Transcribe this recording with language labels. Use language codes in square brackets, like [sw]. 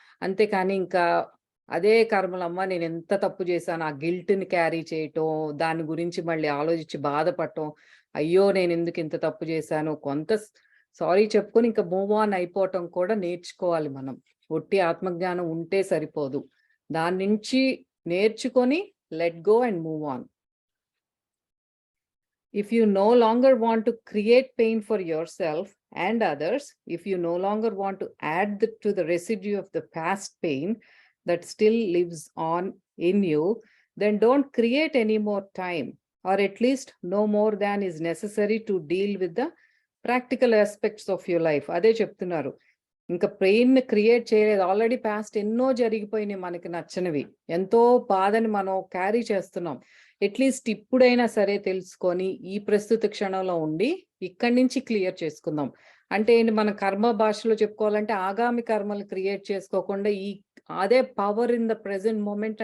[te] అంతేకాని ఇంకా అదే కర్మలమ్మ నేను ఎంత తప్పు చేశాను, ఆ గిల్ట్ని క్యారీ చేయటం, దాని గురించి మళ్ళీ ఆలోచించి బాధపడటం, అయ్యో నేను ఎందుకు ఇంత తప్పు చేశాను, కొంత సారీ చెప్పుకొని ఇంకా మూవ్ ఆన్ అయిపోవటం కూడా నేర్చుకోవాలి మనం. ఒట్టి ఆత్మజ్ఞానం ఉంటే సరిపోదు, దాని నుంచి నేర్చుకొని [en] Let go and move on. If you no longer want to create pain for yourself and others, if you no longer want to add to the residue of the past pain that still lives on in you, then don't create any more time, or at least no more than is necessary to deal with the practical aspects of your life. [te] అదే చెప్తున్నారు, ఇంకా pain create చేయలేదు. Already past ఎన్నో జరిగిపోయినాయి, మనకి నచ్చనివి, ఎంతో బాధని మనం carry చేస్తున్నాం. అట్లీస్ట్ ఇప్పుడైనా సరే తెలుసుకొని ఈ ప్రస్తుత క్షణంలో ఉండి ఇక్కడి నుంచి క్లియర్ చేసుకుందాం. అంటే ఏంటి, మన కర్మ భాషలో చెప్పుకోవాలంటే ఆగామి కర్మలు క్రియేట్ చేసుకోకుండా అదే [en] Power in the present moment.